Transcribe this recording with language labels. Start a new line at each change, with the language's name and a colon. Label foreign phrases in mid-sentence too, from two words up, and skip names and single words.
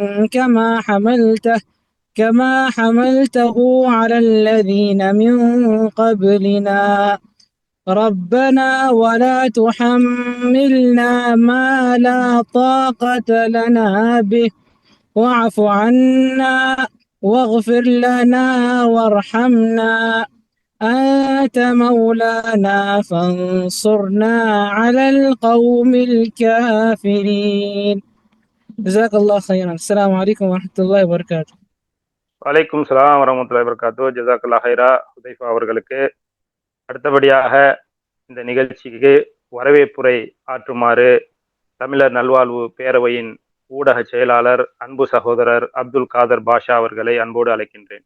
Arabic: كما حملته على الذين من قبلنا، ربنا ولا تحملنا ما لا طاقة لنا به، واعف عنا واغفر لنا وارحمنا، أنت مولانا فانصرنا على القوم الكافرين. جزاك الله خيرا. السلام عليكم ورحمة الله وبركاته. وعليكم سلام ورحمة الله وبركاته. جزاك الله خيرا ஹுதைஃபா அவர்களுக்கு.
Tamil: அடுத்தபடியாக இந்த நிகழ்ச்சிக்கு வரவேற்புரை ஆற்றுமாறு தமிழர் நல்வாழ்வு பேரவையின் ஊடக செயலாளர் அன்பு சகோதரர் அப்துல் காதர் பாஷா அவர்களை அன்போடு அழைக்கின்றேன்.